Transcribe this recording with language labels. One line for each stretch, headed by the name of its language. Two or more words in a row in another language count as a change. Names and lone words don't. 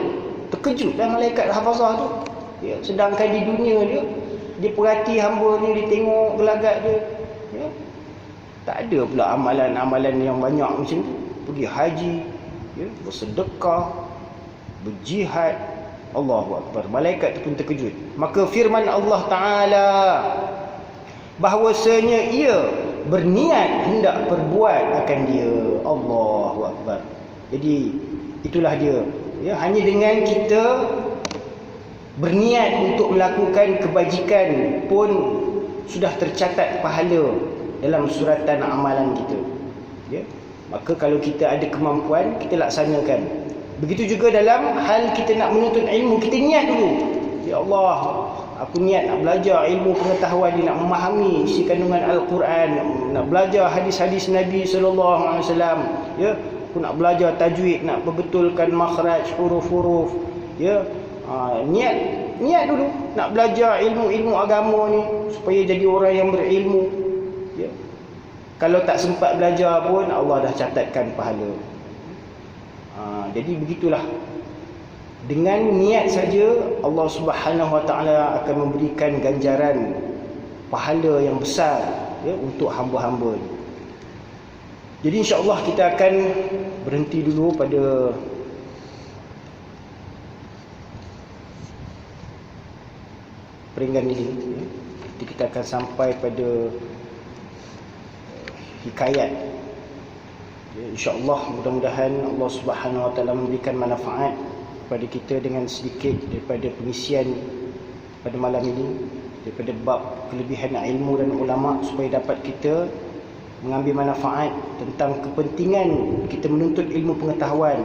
Malay: Terkejutlah malaikat hafazah tu, ya. Sedangkan di dunia dia perhati hamba ni, dia tengok gelagat dia, ya. Tak ada pula amalan-amalan yang banyak macam tu. Pergi haji, ya, bersedekah, berjihad.
Arabic: الله أكبر.
Malay: Malaikat tu pun terkejut. Maka firman Allah Ta'ala bahwasanya ia berniat hendak perbuat akan dia.
Arabic: الله أكبر.
Malay: Jadi itulah dia, ya, hanya dengan kita berniat untuk melakukan kebajikan pun sudah tercatat pahala dalam suratan amalan kita, ya. Maka kalau kita ada kemampuan, kita laksanakan. Begitu juga dalam hal kita nak menuntut ilmu, kita niat dulu,
Arabic: يا الله,
Malay: aku niat nak belajar ilmu pengetahuan ni, nak memahami isi kandungan Al-Quran, nak belajar hadis-hadis Nabi
Arabic: صلى الله عليه وسلم,
Malay: ya. Aku nak belajar tajwid, nak perbetulkan makhraj huruf-huruf, ya. Niat dulu nak belajar ilmu-ilmu agama ni supaya jadi orang yang berilmu, ya. Kalau tak sempat belajar pun Allah dah catatkan pahala. Jadi begitulah, dengan niat saja Allah
Arabic: سبحانه وتعالى
Malay: akan memberikan ganjaran pahala yang besar, ya, untuk hamba-hamba. Jadi insya-Allah kita akan berhenti dulu pada peringgan ini, ya. Jadi kita akan sampai pada hikayat, ya, insya-Allah. Mudah-mudahan Allah
Arabic: سبحانه وتعالى
Malay: memberikan manfaat kepada kita dengan sedikit daripada pengisian pada malam ini, daripada bab kelebihan ilmu dan ulama, supaya dapat kita mengambil manfaat tentang kepentingan kita menuntut ilmu pengetahuan.